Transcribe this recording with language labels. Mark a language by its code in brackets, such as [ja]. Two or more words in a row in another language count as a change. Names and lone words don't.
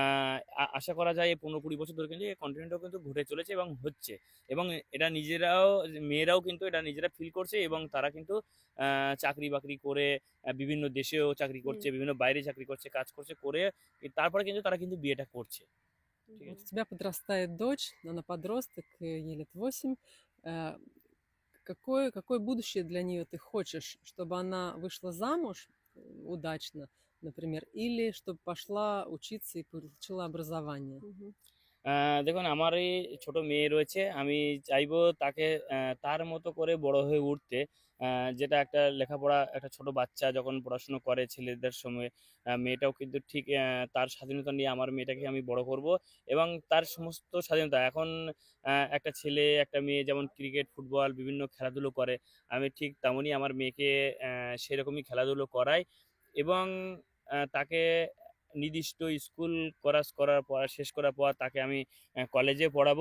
[bn] আশা করা যায় এই ১৫-২০ বছর ধরে কিন্তু এই কন্টিনিউটাও কিন্তু ঘটে চলেছে এবং হচ্ছে। এবং এটা নিজেরাও মেয়েরাও কিন্তু এটা নিজেরা ফিল করছে এবং তারা কিন্তু চাকরি-বাকরি করে বিভিন্ন দেশেও চাকরি করছে, М, বিভিন্ন বাইরে চাকরি করছে, কাজ করছে, করে তারপরে কিন্তু তারা কিন্তু বিয়েটা করছে। ঠিক мгм. [ru] Вот [bn] আছে? [ru] у тебя подрастает дочь, она подросток, ей лет 8. Э, какое будущее для нее ты хочешь? Чтобы она вышла замуж удачно, например, или чтобы пошла учиться и получила образование? Мгм. [bn] আ দেখুন, আমার এই ছোট মেয়ে রয়েছে। আমি চাইবো তাকে তার মতো করে বড় হয়ে উঠতে। আ যেটা একটা লেখাপড়া, একটা ছোট বাচ্চা যখন পড়াশুনো করে ছেলেদের সময়, মেয়েটাও কিন্তু ঠিক তার স্বাধীনতা নিয়ে আমার মেয়েটাকে আমি বড় করব এবং তার সমস্ত স্বাধীনতা এখন একটা ছেলে, একটা মেয়ে যেমন ক্রিকেট, ফুটবল বিভিন্ন খেলাধুলো করে, আমি ঠিক তেমনই আমার মেয়েকে সেরকমই খেলাধুলো করাই এবং তাকে নির্দিষ্ট স্কুল করার পর, শেষ করার পর তাকে আমি কলেজে পড়াবো।